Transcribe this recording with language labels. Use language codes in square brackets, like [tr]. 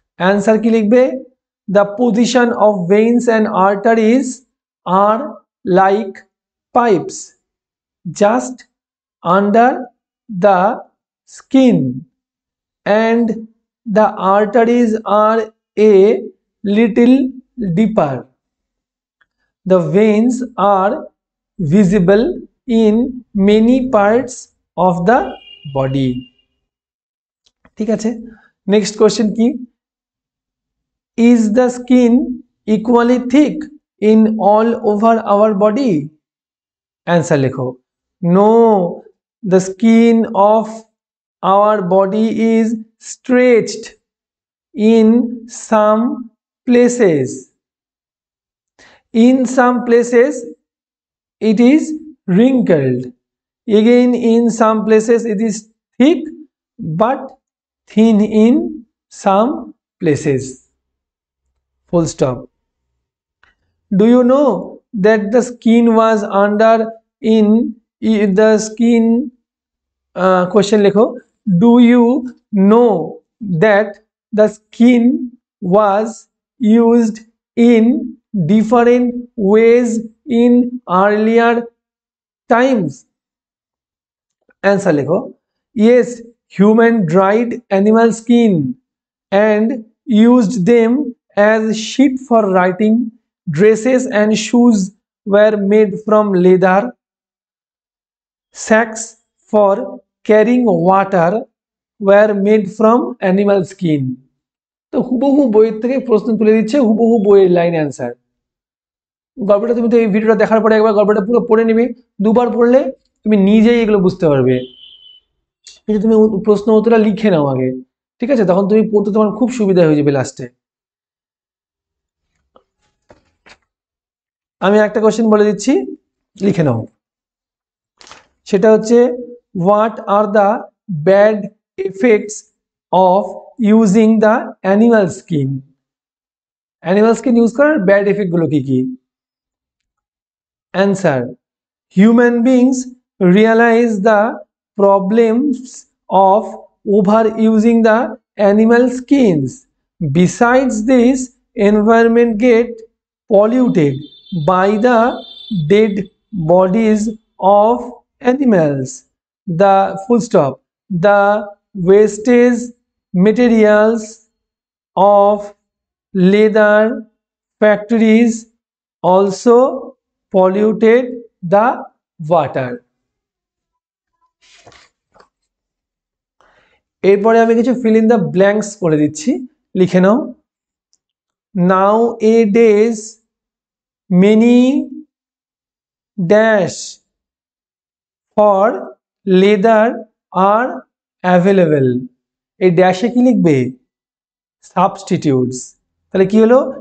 [en] Answer [bn] কি লিখবে, [en] the position of veins and arteries are like pipes just under the skin, and the arteries are a little deeper. The veins are visible in many parts of the body. [bn] ঠিক আছে, [en] Next question কি, is the skin equally thick in all over our body? Answer লেখো, no, the skin of our body is stretched in some places. In some places it is wrinkled. Again, in some places it is thick but thin in some places. Full stop. Do you know that the skin was under in the skin question lekho, do you know that the skin was used in different ways in earlier times? Answer lekho, yes, human dried animal skin and used them as sheet for writing. Dresses and shoes were made from leather. Sacks for carrying water were made from animal skin. [bn] তো হুবহু বইয়ের থেকে প্রশ্ন তুলে দিচ্ছে, হুবহু বইয়ের line answer. গল্পটা তুমি তো এই ভিডিওটা দেখার পরে একবার গল্পটা পুরো পড়ে নিবে, দুবার পড়লে তুমি নিজেই এগুলো বুঝতে পারবে। কিন্তু তুমি প্রশ্ন উত্তরটা লিখে নাও আগে, ঠিক আছে, তখন তুমি পড়তে তোমার খুব সুবিধা হয়ে যাবে লাস্টে। আমি একটা কোশ্চেন বলে দিচ্ছি, লিখে নাও। সেটা হচ্ছে, [en] What are the bad effects of using the animal skin? [bn] Animal skin use করার ব্যাড এফেক্ট গুলো কি কি? [en] Answer, human beings realise the problems of over using the animal skins. Besides this, environment get polluted by the dead bodies of animals. The full stop, the wastage materials of leather factories also polluted the water. [bn] এরপরে আমি কিছু [en] fill in the blanks [bn] করে দিচ্ছি, লিখে নাও। [en] Nowadays many dash for leather are available. [bn] এই ড্যাশে কি লিখবে? Substitutes. তাহলে কি হলো?